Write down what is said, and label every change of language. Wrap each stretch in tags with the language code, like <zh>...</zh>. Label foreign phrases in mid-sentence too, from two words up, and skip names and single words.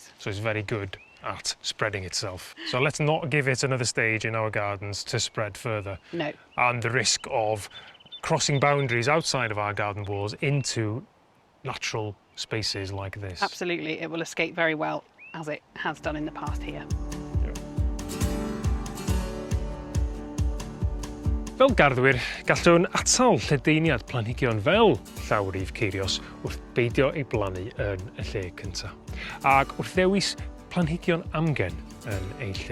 <en>so it's very good at spreading itself. So let's not give it another stage in our gardens to spread further. No. And the risk of crossing boundaries outside of our garden walls into natural spaces like this. Absolutely, it will escape very well, as it has done in the past here.</en> <cy>Fel garddwyr, gallwn atal lledaeniad planhigion fel lawrgeirios wrth beidio ei blannu yn y lle cyntaf, ac wrth ddewis planhigion amgen yn ei lle.</cy>